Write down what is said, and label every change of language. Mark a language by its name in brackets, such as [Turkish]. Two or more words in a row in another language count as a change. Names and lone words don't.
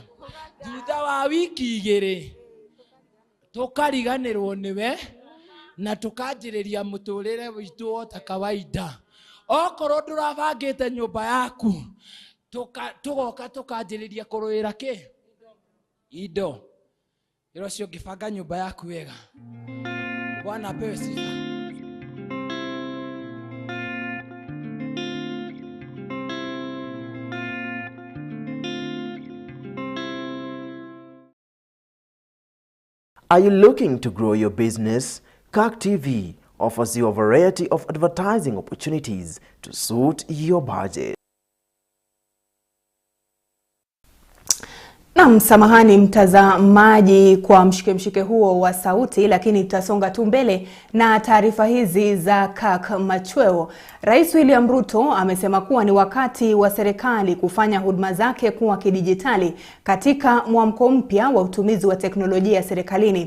[Kikuyu] Thutha wa wiki 2 tukariganĩrwo nĩwe na tukanjĩrĩria mũtũrĩre witũ o ta kawaida. Okorwo ndũrabangĩte nyũmba yaku tugoka tukanjĩrĩria kũrũĩra kĩ? Indo. Ĩro cio ngĩbanga nyũmba yaku wega. [Swahili] Bwana apewe sifa. [English] Are you looking to grow your business? Kirk TV offers you a variety of advertising opportunities to suit your budget. [Swahili] Na samahani mtazamaji kwa mshike huo wa sauti, lakini tutasonga tu mbele na taarifa hizi za Kirk Machweo. Rais William Ruto amesema kuwa ni wakati wa serikali kufanya huduma zake kuwa kidijitali katika mwamko mpya wa utumizi wa teknolojia serikalini.